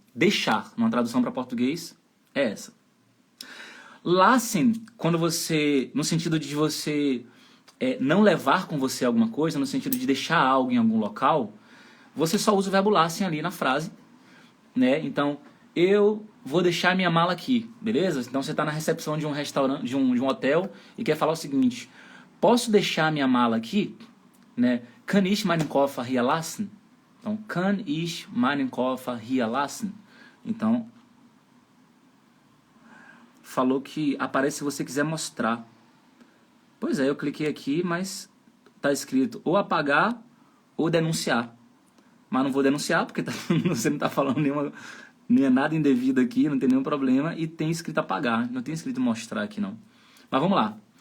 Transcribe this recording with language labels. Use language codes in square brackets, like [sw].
[pt] Deixar, numa tradução para português, é essa. Lassen, quando você, no sentido de você não levar com você alguma coisa, no sentido de deixar algo em algum local, você só usa o verbo lassen ali na frase, né? Então, eu vou deixar minha mala aqui, beleza? Então você está na recepção de um restaurante, de um hotel e quer falar o seguinte: posso deixar minha mala aqui, né? [de] Kann ich meinen Koffer hier lassen? Então, kann ich meinen Koffer hier lassen? [pt] Então, falou que aparece se você quiser mostrar. Pois é, eu cliquei aqui, mas tá escrito ou apagar ou denunciar. Mas não vou denunciar porque você não está falando nem nada indevido aqui, não tem nenhum problema, e tem escrito apagar, não tem escrito mostrar aqui não. Mas vamos lá.